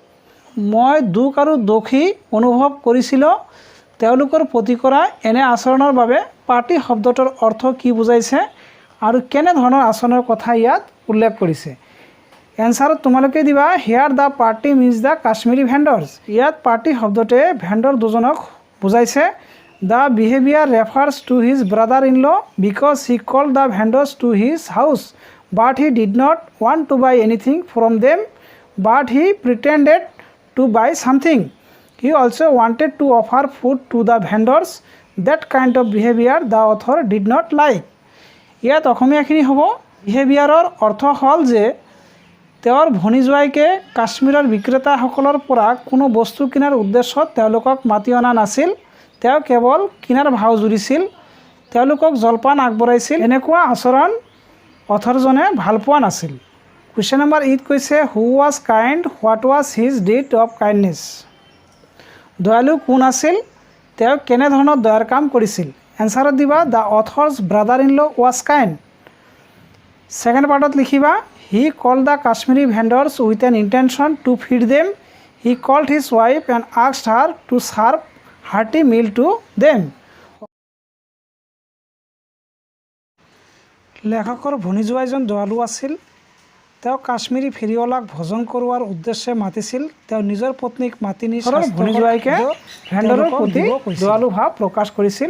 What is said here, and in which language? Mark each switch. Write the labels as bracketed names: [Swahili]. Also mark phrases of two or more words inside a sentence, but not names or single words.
[Assamese] মই দুখ আৰু দোষী অনুভৱ কৰিছিলোঁ তেওঁলোকৰ প্ৰতি কৰা এনে আচৰণৰ বাবে পাৰ্টি শব্দটোৰ অৰ্থ কি বুজাইছে আৰু কেনেধৰণৰ আচৰণৰ কথা ইয়াত উল্লেখ কৰিছে। এনসাৰত তোমালোকে দিবা [English] here the party means the Kashmiri vendors. [Assamese] ইয়াত পাৰ্টি শব্দটোৱে ভেণ্ডৰ দুজনক বুজাইছে। [English] the behaviour refers to his brother in law because he called the vendors to his house but he did not want to buy anything from them but he pretended to buy something. he also wanted to offer food to the vendors that kind of behaviour the author did not like. [Assamese] ইয়াত অসমীয়াখিনি হ'ব বিহেভিয়াৰৰ অৰ্থ হ'ল যে তেওঁৰ ভনীজোৱাইকে কাশ্মীৰৰ বিক্ৰেতাসকলৰ পৰা কোনো বস্তু কিনাৰ উদ্দেশ্যত তেওঁলোকক মাতি অনা নাছিল, তেওঁ কেৱল কিনাৰ ভাও জুৰিছিল, তেওঁলোকক জলপান আগবঢ়াইছিল, এনেকুৱা আচৰণ অথৰজনে ভাল পোৱা নাছিল। [English] question number 8 কৈছে who was kind what was his deed of kindness। [Assamese] দয়ালু কোন আছিল, তেওঁ কেনেধৰণৰ দয়াৰ কাম কৰিছিল। এনসাৰত দিবা [English] the author's brother in law was kind. [Assamese] ছেকেণ্ড পাৰ্টত লিখিবা [English] he called the Kashmiri vendors with an intention to feed them he called his wife and asked her to serve hearty meal to them. [Assamese] লেখকৰ ভনীজোৱাইজন দয়ালু আছিল, তেওঁ কাশ্মীৰী ফেৰিঅলাক ভোজন কৰোৱাৰ উদ্দেশ্যে মাতিছিল, তেওঁ নিজৰ পত্নীক মাতি নি ভনীজোৱাইকে ভেণ্ডৰৰ প্ৰতি দয়ালু ভাৱ প্ৰকাশ কৰিছিল।